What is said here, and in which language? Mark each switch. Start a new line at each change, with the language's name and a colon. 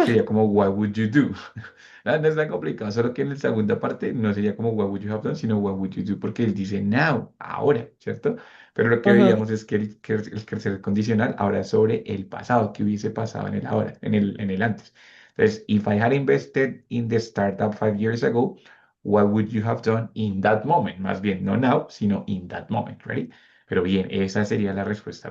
Spanish: sería como
English: what would you do?
Spanish: No es tan complicado, solo que en la segunda parte no sería como
English: what would you have done,
Spanish: sino
English: what would you do,
Spanish: porque él dice now, ahora, ¿cierto? Pero lo que ajá. veíamos es que el tercer condicional ahora es sobre el pasado, que hubiese pasado en el ahora, en el antes. Entonces,
English: if I had invested in the startup 5 years ago, what would you have done in that moment?
Spanish: Más bien, no now, sino
English: in that moment,
Spanish: ¿ready? Pero bien, esa sería la respuesta.